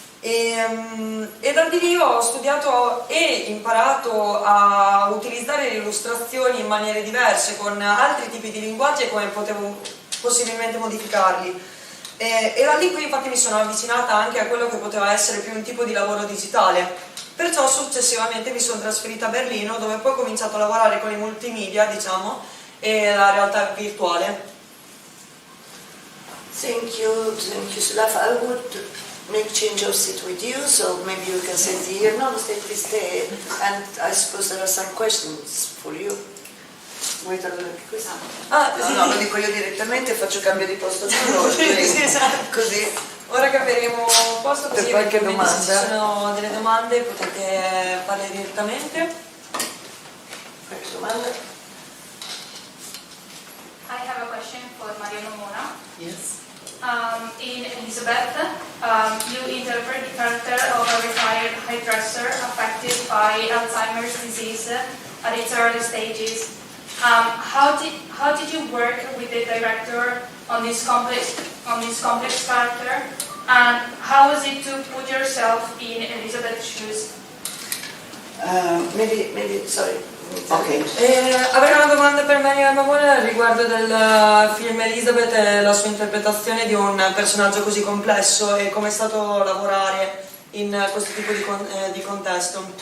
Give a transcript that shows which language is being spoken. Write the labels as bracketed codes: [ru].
[it] E da di lì ho studiato e imparato a utilizzare le illustrazioni in maniere diverse, con altri tipi di linguaggi e come potevo possibilmente modificarli. E da lì qui infatti mi sono avvicinata anche a quello che poteva essere più un tipo di lavoro digitale. Perciò successivamente mi sono trasferita a Berlino, dove poi ho cominciato a lavorare con i multimedia, diciamo, e la realtà virtuale. [en] Thank you, Sulafa. I would make change of seat with you, so maybe you can sit here. No, stay. And I suppose there are some questions for you. [it] Vuoi togliere anche questo? No, lo dico io direttamente, faccio cambio di posto con loro. Sì, esatto. Così. Ora cambieremo posto, così Per qualche eventualmente se domanda. ci sono delle domande potete farle direttamente. Qualche domanda? [en] I have a question for Maria Mamona. Yes. In Elizabeth, you interpret the character of a retired hairdresser affected by Alzheimer's disease at its early stages. How did you work with the director on this complex character, and how was it to put yourself in Elizabeth's shoes? Maybe, sorry. Okay. [it] Avrei una domanda per Maria Mamona riguardo del film Elizabeth e la sua interpretazione di un personaggio così complesso e come è stato lavorare in questo tipo di contesto.